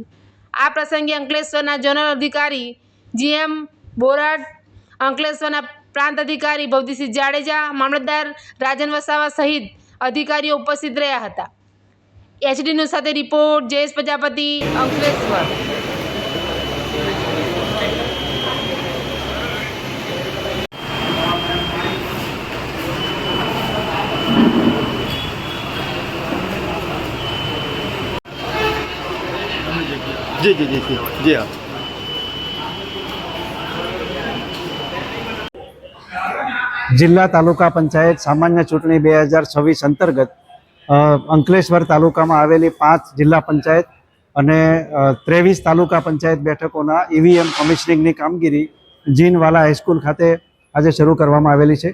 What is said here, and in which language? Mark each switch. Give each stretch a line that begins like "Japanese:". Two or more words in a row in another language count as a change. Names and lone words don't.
Gujarati: આ પ્રસંગે અંકલેશ્વરના ઝોનલ અધિકારી જીએમ બોરાટ, અંકલેશ્વરના પ્રાંત અધિકારી ભવદીસિંહ જાડેજા, મામલતદાર રાજન વસાવા સહિત અધિકારીઓ ઉપસ્થિત રહ્યા હતા। एचडी न्यूज़ સાથે રિપોર્ટ જયેશ પ્રજાપતિ, અંકલેશ્વર।
Hindi: जी जी जी जी जी हाँ।
Gujarati: જિલ્લા તાલુકા પંચાયત સામાન્ય ચૂંટણી 2026 અંતર્ગત અંકલેશ્વર તાલુકામાં આવેલી 5 જિલ્લા પંચાયત અને 23 તાલુકા પંચાયત બેઠકોના ઈવીએમ કમિશનિંગની કામગીરી જીનવાલા હાઈસ્કૂલ ખાતે આજે શરૂ કરવામાં આવેલી છે।